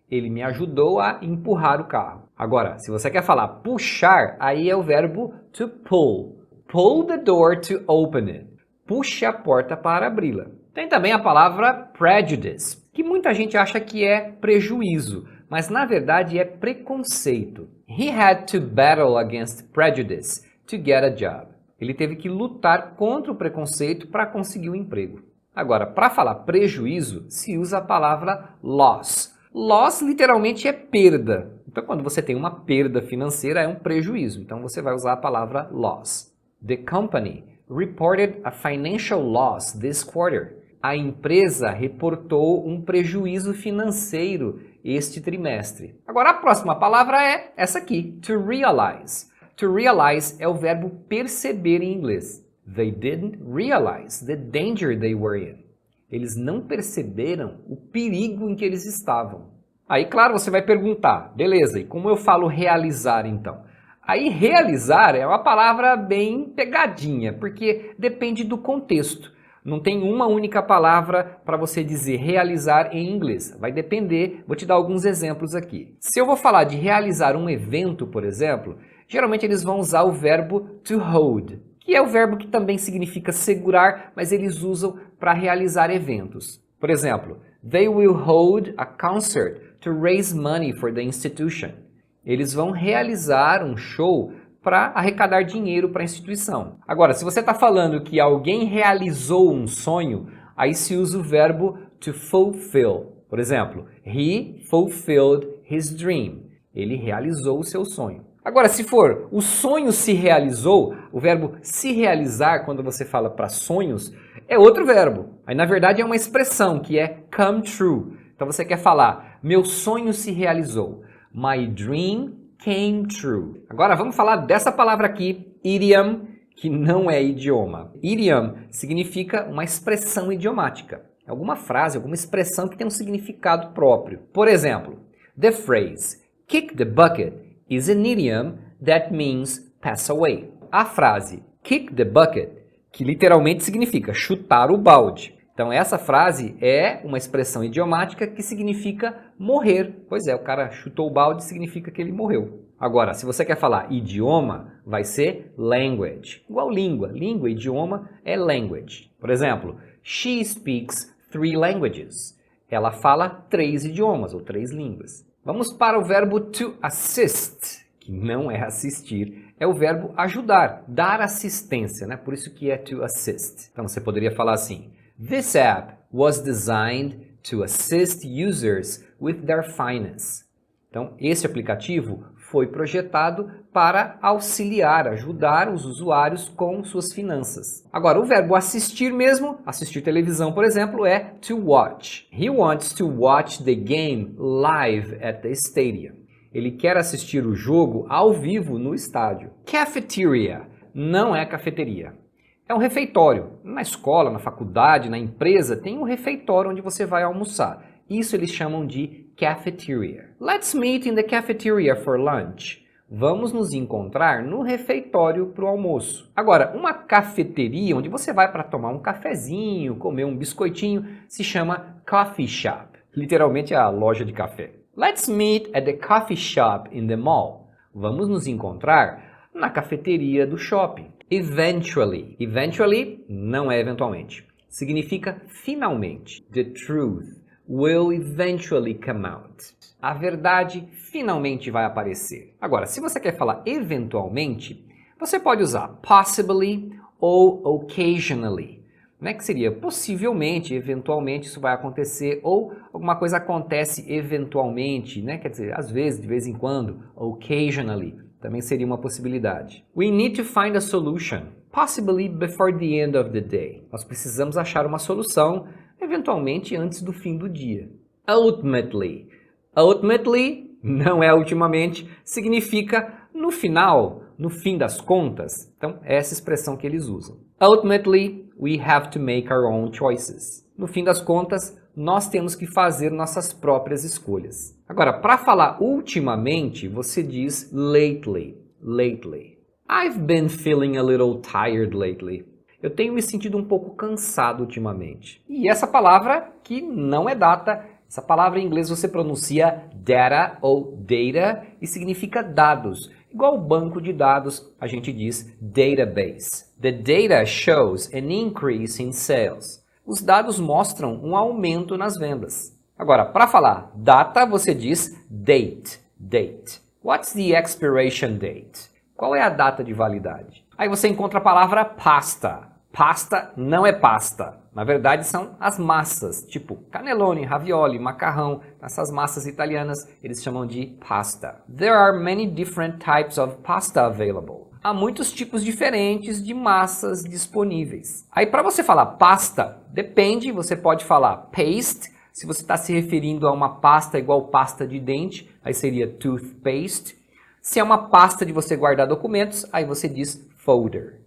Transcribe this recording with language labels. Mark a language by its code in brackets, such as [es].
[pt] Ele me ajudou a empurrar o carro. Agora, se você quer falar puxar, aí é o verbo to pull. [en] Pull the door to open it. [pt] Puxe a porta para abri-la. Tem também a palavra prejudice, que muita gente acha que é prejuízo, mas na verdade é preconceito. [en] He had to battle against prejudice to get a job. [pt] Ele teve que lutar contra o preconceito para conseguir um emprego. Agora, para falar prejuízo, se usa a palavra loss. Loss literalmente é perda. Então, quando você tem uma perda financeira, é um prejuízo. Então, você vai usar a palavra loss. The company reported a financial loss this quarter. A empresa reportou um prejuízo financeiro este trimestre. Agora, a próxima palavra é essa aqui, to realize. To realize é o verbo perceber em inglês. [en] They didn't realize the danger they were in. [pt] Eles não perceberam o perigo em que eles estavam. Aí, claro, você vai perguntar, beleza, e como eu falo realizar então? Aí, realizar é uma palavra bem pegadinha, porque depende do contexto. Não tem uma única palavra para você dizer realizar em inglês. Vai depender, vou te dar alguns exemplos aqui. Se eu vou falar de realizar um evento, por exemplo, geralmente eles vão usar o verbo to hold, que é o verbo que também significa segurar, mas eles usam para realizar eventos. Por exemplo, [en] they will hold a concert to raise money for the institution. [pt] Eles vão realizar um show para arrecadar dinheiro para a instituição. Agora, se você está falando que alguém realizou um sonho, aí se usa o verbo to fulfill. Por exemplo, [en] he fulfilled his dream. [pt] Ele realizou o seu sonho. Agora, se for o sonho se realizou, o verbo se realizar, quando você fala para sonhos, é outro verbo. Aí, na verdade, é uma expressão que é come true. Então, você quer falar, meu sonho se realizou. [en] My dream came true. [pt] Agora vamos falar dessa palavra aqui, idiom, que não é idioma. Idiom significa uma expressão idiomática. Alguma frase, alguma expressão que tem um significado próprio. Por exemplo, [en] the phrase kick the bucket is an idiom that means pass away. [pt] A frase [en] kick the bucket [pt] que literalmente significa chutar o balde. Então essa frase é uma expressão idiomática que significa morrer. Pois é, o cara chutou o balde significa que ele morreu. Agora, se você quer falar idioma, vai ser language. Igual língua. Língua, idioma é language. Por exemplo, [en] she speaks 3 languages. [pt] Ela fala 3 idiomas ou 3 línguas. Vamos para o verbo to assist, que não é assistir, é o verbo ajudar, dar assistência, né? Por isso que é to assist. Então você poderia falar assim: [en] This app was designed to assist users with their finance. [pt] Então, esse aplicativo foi projetado para auxiliar, ajudar os usuários com suas finanças. Agora, o verbo assistir mesmo, assistir televisão, por exemplo, é to watch. [en] He wants to watch the game live at the stadium. [pt] Ele quer assistir o jogo ao vivo no estádio. Cafeteria não é cafeteria. É um refeitório. Na escola, na faculdade, na empresa, tem um refeitório onde você vai almoçar. Isso eles chamam de cafeteria. [en] Let's meet in the cafeteria for lunch. [pt] Vamos nos encontrar no refeitório para o almoço. Agora, uma cafeteria onde você vai para tomar um cafezinho, comer um biscoitinho, se chama coffee shop. Literalmente é a loja de café. [en] Let's meet at the coffee shop in the mall. [pt] Vamos nos encontrar na cafeteria do shopping. [en] Eventually. [pt] Eventually não é eventualmente. Significa finalmente. [en] The truth will eventually come out. [pt] A verdade finalmente vai aparecer. Agora, se você quer falar eventualmente, você pode usar possibly ou occasionally, né? Que seria possivelmente, eventualmente isso vai acontecer, ou alguma coisa acontece eventualmente, né? Quer dizer, às vezes, de vez em quando, occasionally, também seria uma possibilidade. [en] We need to find a solution, possibly before the end of the day. [pt] Nós precisamos achar uma solução, eventualmente antes do fim do dia. Ultimately. Ultimately não é ultimamente, significa no final, no fim das contas. Então, é essa expressão que eles usam. [en] Ultimately, we have to make our own choices. [pt] No fim das contas, nós temos que fazer nossas próprias escolhas. Agora, para falar ultimamente, você diz lately. [en] Lately. I've been feeling a little tired lately. [pt] Eu tenho me sentido um pouco cansado ultimamente. E essa palavra, que não é data, essa palavra em inglês você pronuncia data ou data e significa dados. Igual banco de dados, a gente diz database. [en] The data shows an increase in sales. [pt] Os dados mostram um aumento nas vendas. Agora, para falar data, você diz date. [en] Date. What's the expiration date? [pt] Qual é a data de validade? Aí você encontra a palavra pasta. Pasta não é pasta. Na verdade, são as massas, tipo cannelloni, ravioli, macarrão. Essas massas italianas, eles chamam de pasta. [en] There are many different types of pasta available. [pt] Há muitos tipos diferentes de massas disponíveis. Aí, para você falar pasta, depende, você pode falar paste, se você está se referindo a uma pasta igual pasta de dente, aí seria toothpaste. Se é uma pasta de você guardar documentos, aí você diz folder.